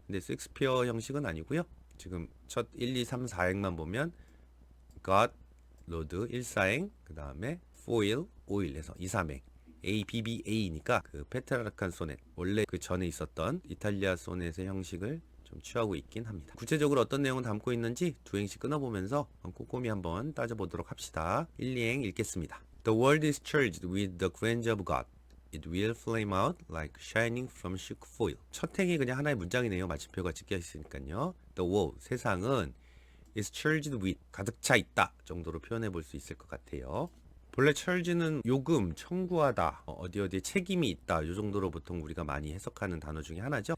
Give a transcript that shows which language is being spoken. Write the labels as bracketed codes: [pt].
[ko] 근데 섹스피어 형식은 아니고요. 지금 첫 1, 2, 3, 4행만 보면 God, Lord 1, 4행, 그 다음에 Foil, 5일에서 2, 3행. ABBA니까 그 페트라르칸 소넷 원래 그 전에 있었던 이탈리아 소넷의 형식을 좀 취하고 있긴 합니다. 구체적으로 어떤 내용을 담고 있는지 두 행씩 끊어보면서 꼼꼼히 한번 따져보도록 합시다. 1, 2행 읽겠습니다. [en] The world is charged with the grandeur of God. It will flame out like shining from shook foil. [ko] 첫 행이 그냥 하나의 문장이네요. 마침표가 찍혀 있으니까요. The world, 세상은 is charged with, 가득 차 있다 정도로 표현해 볼 수 있을 것 같아요. 본래 charge는 요금, 청구하다, 어디에 책임이 있다 이 정도로 보통 우리가 많이 해석하는 단어 중에 하나죠.